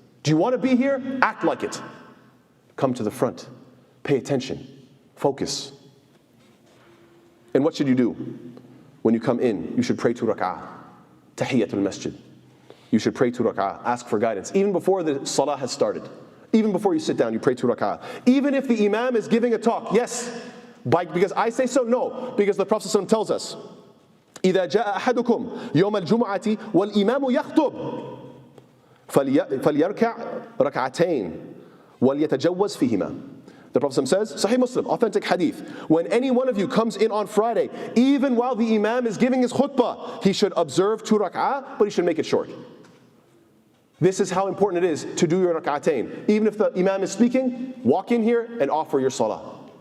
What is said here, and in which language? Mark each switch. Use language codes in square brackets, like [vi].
[en] Do you want to be here? Act like it. Come to the front. Pay attention. Focus. And what should you do? When you come in, you should pray 2 rak'ah. Tahiyyatul masjid. You should pray 2 rak'ah, ask for guidance. Even before the salah has started. Even before you sit down, you pray 2 rak'ah. Even if the imam is giving a talk, yes. Because I say so? No. Because the Prophet ﷺ tells us, [ar] إِذَا جَاءَ أَحَدُكُمْ يَوْمَ الْجُمْعَةِ وَالْإِمَامُ يَخْطُبْ فَلْيَرْكَعْ رَكْعَتَيْنِ وَلْيَتَجَوَّزْ فِيهِمَا. [en] The Prophet says, Sahih Muslim, authentic hadith, when any one of you comes in on Friday, even while the imam is giving his khutbah, he should observe 2 rak'ah, but he should make it short. This is how important it is to do your rak'atain. Even if the imam is speaking, walk in here and offer your salah.